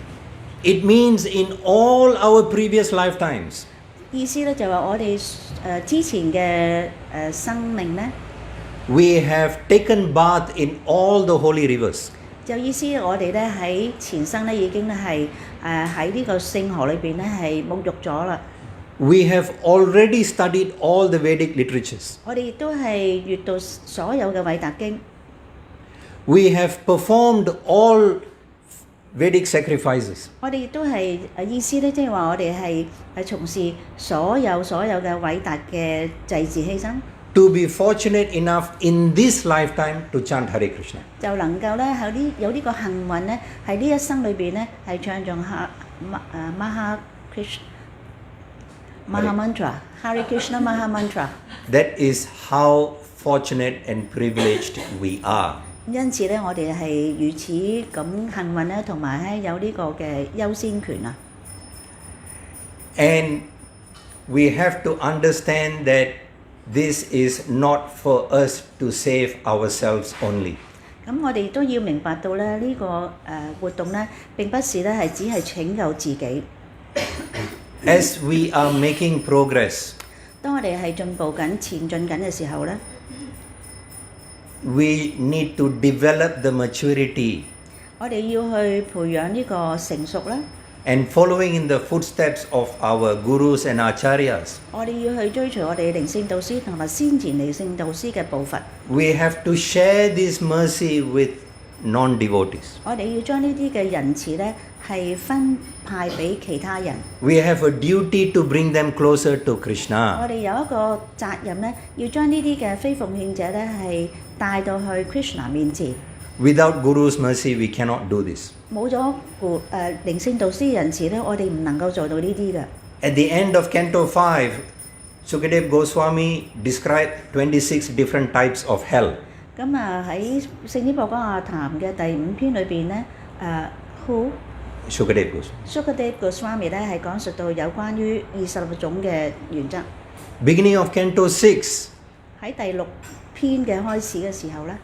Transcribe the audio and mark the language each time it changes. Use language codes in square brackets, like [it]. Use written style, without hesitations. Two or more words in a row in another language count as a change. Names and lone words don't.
[en] it means in all our previous lifetimes, [yue] 意思咧就話我哋之前嘅生命咧， [en] we have taken bath in all the holy rivers. [yue] 就意思我哋咧喺前生咧已經咧係喺呢個聖河裏邊咧係沐浴咗啦。 [en] We have already studied all the Vedic literatures. [yue] 我哋亦都係閲讀所有嘅偉達經。 [en] We have performed all Vedic sacrifices. [yue] 我哋亦都係意思咧，即係話我哋係從事所有嘅偉達嘅祭祀犧牲， [en] To be fortunate enough in this lifetime to chant Hare Krishna. [yue] 就能夠咧有呢個幸運咧，喺呢一生裏邊咧係唱誦 Maha Krishna Maha Mantra Hare Krishna Maha Mantra。 [en] That is how fortunate and privileged we are. [yue] 因此咧，我哋係如此咁幸運咧，同埋咧有呢個嘅優先權啊。 [en] And we have to understand that this is not for us to save ourselves only. [yue] 咁我哋都要明白到咧，呢個活動咧並不是咧係只係拯救自己。 [en] As we are making progress, [yue] 當我哋係前進緊嘅時候咧， [en] we need to develop the maturity [yue] 我哋要去培養呢個成熟啦， [en] and following in the footsteps of our gurus and acharyas. [yue] 我哋要去追隨我哋靈性導師同埋先前靈性導師嘅步伐。 [en] We have to share this mercy with non-devotees. [yue] 我哋要將呢啲嘅仁慈咧係分派俾其他人。 [en] We have a duty to bring them closer to [yue] 我 [en] Krishna. [yue] 哋有一個責任咧，要將呢啲嘅非奉獻者咧係帶到去 Krishna 面前。 [en] Without Guru's mercy, we cannot do this. [yue] 冇咗靈性導師仁慈咧，我哋唔能夠做到呢啲嘅。 [en] At the end of Canto 5, Sukadeva Goswami described 26 different types of hell. [yue] 咁喺聖典報講雅談嘅第5篇裏邊咧， Sukadeva Goswami. Sukadeva Goswami 咧係講述到有關於26種嘅原則。 [en] Beginning of Canto 6, [yue] 喺第6篇嘅開始嘅時候咧，